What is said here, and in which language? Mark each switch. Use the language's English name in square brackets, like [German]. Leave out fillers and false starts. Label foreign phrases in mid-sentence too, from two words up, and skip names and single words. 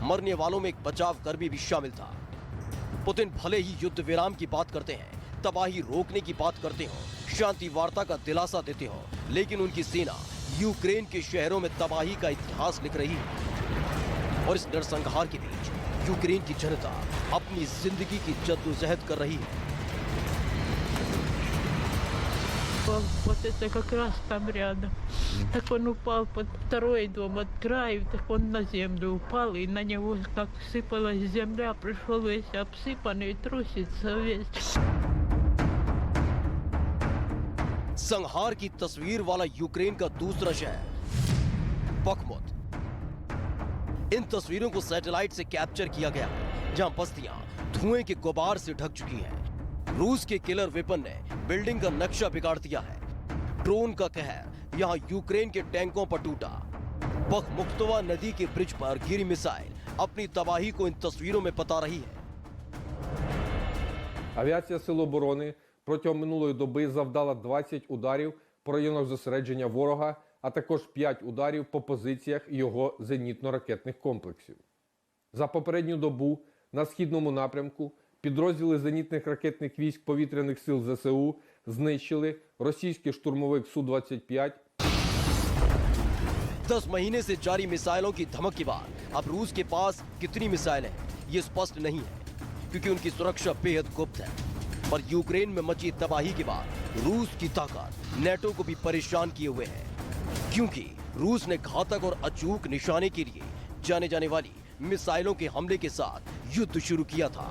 [Hindi] मरने वालों में एक बचाव कर्मी भी शामिल था। पुतिन भले ही युद्ध विराम की बात करते हैं, तबाही रोकने की बात करते हो, शांति वार्ता का दिलासा देते हो, लेकिन उनकी सेना यूक्रेन के शहरों में तबाही का इतिहास लिख रही है। और इस नरसंहार के बीच यूक्रेन की जनता अपनी जिंदगी की जद्दोजहद कर रही है। [Russian] Вот это как раз там рядом. Так он упал под второй дом от краю, так он на землю упал, и на него как сыпалась земля, пришел весь обсыпанный, трусится весь. [Hindi] संहार की तस्वीर वाला यूक्रेन का दूसरा शहर बखमुत। इन तस्वीरों को सैटेलाइट से कैप्चर किया गया, जहां बस्तियां धुएं के गुबार से ढक चुकी हैं। रूस के [English] killer weapon [Hindi] ने बिल्डिंग का नक्शा बिगाड़ दिया है। ड्रोन का कहर यहां यूक्रेन के टैंकों पर टूटा। बखमुख्तवा नदी के ब्रिज पर गिरी मिसाइल अपनी तबाही को इन तस्वीरों में बता रही है। [Ukrainian] Авіація Сил оборони протягом минулої доби завдала 20 ударів по районах зосередження ворога, а також 5 ударів по позиціях його зенітно-ракетних комплексів. За попередню добу на східному напрямку підрозділи зенітних ракетних військ повітряних сил ЗСУ знищили російський штурмовик Су-25. [Hindi] 10 महीने से जारी मिसाइलों की धमक के बाद अब रूस के पास कितनी मिसाइलें हैं, ये स्पष्ट नहीं है, क्योंकि उनकी सुरक्षा बेहद गुप्त है। पर यूक्रेन में मची तबाही के बाद रूस की ताकत नेटो को भी परेशान किए हुए है, क्योंकि रूस ने घातक और अचूक निशाने के लिए जाने जाने वाली मिसाइलों के हमले के साथ युद्ध शुरू किया था।